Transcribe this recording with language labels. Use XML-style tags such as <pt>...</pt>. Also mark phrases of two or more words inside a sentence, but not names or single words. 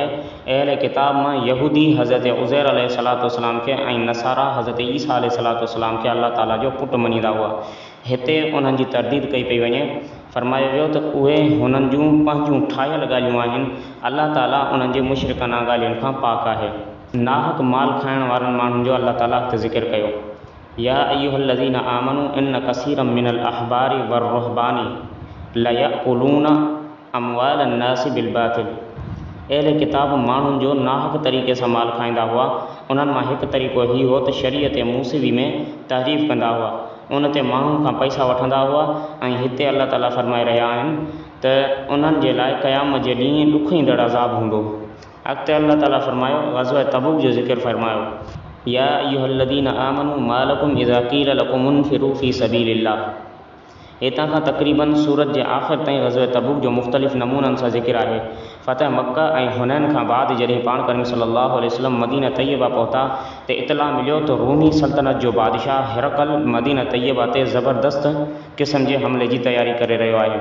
<sd>अहले किताब मां यहूदी हज़रत उज़ैर अलैहिस्सलाम खे ऐं नसारा हज़रत ईसा अलैहिस्सलाम खे अल्लाह ताला जो पुटु मञींदा हुआ। हिते उन्हनि जी तरदीद कई पई वञे। फरमायो वियो त उहे हुननि जूं पंहिंजूं ठाहियल ॻाल्हियूं आहिनि। अल्लाह ताला उन्हनि जे मुशरिकाना ॻाल्हियुनि खां पाक आहे। नाहक माल खाइण वारनि माण्हुनि जो अल्लाह ताला हिते ज़िक्र कयो।</sd> <ar>يا أيها الذين آمنوا إن كثيرا من الأحبار والرهبان ليأكلون أموال الناس بالباطل.</ar> <sd>अहले किताब माण्हुनि जो नाहक तरीक़े सां माल खाईंदा हुआ। उन्हनि मां हिकु तरीक़ो हीउ हो त शरीयत मूसीवी में तहरीफ़ कंदा हुआ, उन ते माण्हुनि खां पैसा वठंदा हुआ। ऐं हिते अल्लाह ताला फरमाए रहिया आहिनि त उन्हनि जे लाइ क़यामत जे ॾींहुं ॾुख ईंदड़ अज़ाब हूंदो। अॻिते अल्लाह ताला फरमायो ग़ज़वा तबूक जो ज़िक्र फरमायो</sd> <ar>يا أيها الذين آمنوا ما لكم إذا قيل لكم انفروا في سبيل الله.</ar> <sd>हितां खां तक़रीबन सूरत जे आख़िर ताईं ग़ज़वा तबूक जो मुख़्तलिफ़ नमूननि सां ज़िक्र आहे। फ़तह मक्का ऐं हुनैन खां बाद जॾहिं पाण करीम</sd> <ar>صلى الله عليه وسلم</ar> <sd>मदीना तैयबा पहुता त इतला मिलियो त रूमी सल्तनत जो बादशाह हिरकल मदीना तैयबा ते ज़बरदस्त क़िस्म जे हमले जी तयारी करे रहियो आहे।</sd>